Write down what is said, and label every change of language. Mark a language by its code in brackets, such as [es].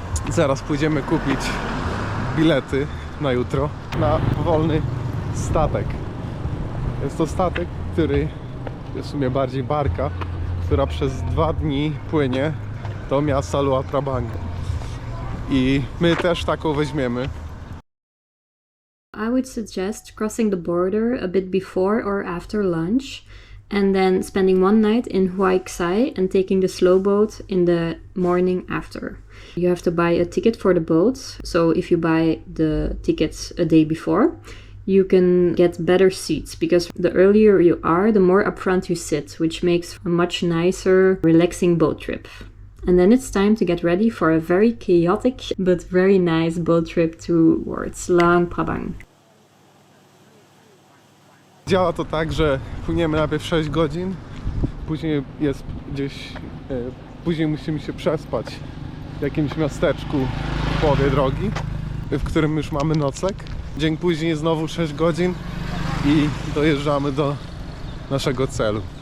[pl] Zaraz pójdziemy kupić bilety na jutro na wolny statek. Jest to statek, który jest w sumie bardziej barka, która przez 2 dni płynie do miasta Luang Prabang. I my też taką weźmiemy. [en] I would suggest crossing the border a bit before or after lunch, and then spending 1 night in Huai Ksai and taking the slow boat in the morning after. You have to buy a ticket for the boat, so if you buy the tickets a day before, you can get better seats, because the earlier you are, the more upfront you sit, which makes a much nicer, relaxing boat trip. And then it's time to get ready for a very chaotic but very nice boat trip towards Luang Prabang. [pl] Działa to tak, że płyniemy najpierw 6 godzin, później jest gdzieś, później musimy się przespać w jakimś miasteczku w połowie drogi, w którym już mamy nocleg. Dzień później znowu 6 godzin i dojeżdżamy do naszego celu.